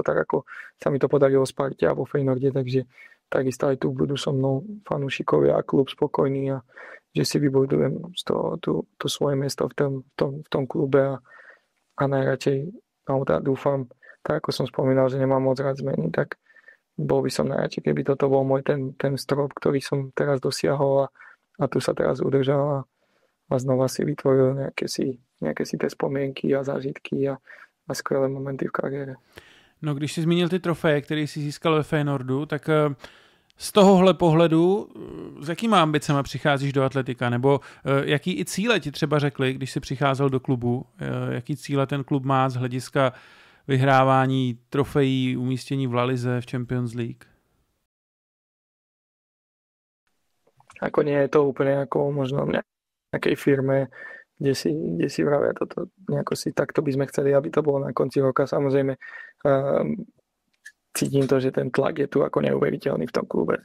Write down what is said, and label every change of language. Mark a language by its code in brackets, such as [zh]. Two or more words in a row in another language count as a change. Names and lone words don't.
[sk] tak, ako sa mi to podarilo v Sparte a vo Feyenoorde, takže takisto aj tu budú so mnou fanúšikovia a klub spokojný a že si vybudujem to svoje miesto v tom klube a najradšej, dúfam, tak ako som spomínal, že nemám moc rád zmeny, tak bol by som najradšej, keby toto bol môj ten strop, ktorý som teraz dosiahol a tu sa teraz udržal a znova si vytvoril nejaké si tie spomienky a zážitky a skvělé momenty v kariére. [cs] No, když jsi zmínil ty trofeje, které jsi získal ve Feyenoordu, tak z tohohle pohledu, s jakýma ambicema přicházíš do atletika? Nebo jaký i cíle ti třeba řekli, když jsi přicházel do klubu? Jaký cíle ten klub má z hlediska vyhrávání trofejí, umístění v La Lize, v Champions League? [sk] Ako nie je to úplne ako možno v nejakej firme, kde si vravia toto, nejako si takto by sme chceli, aby to bolo na konci roka. Samozrejme, cítim to, že ten tlak je tu ako neuveriteľný v tom klube.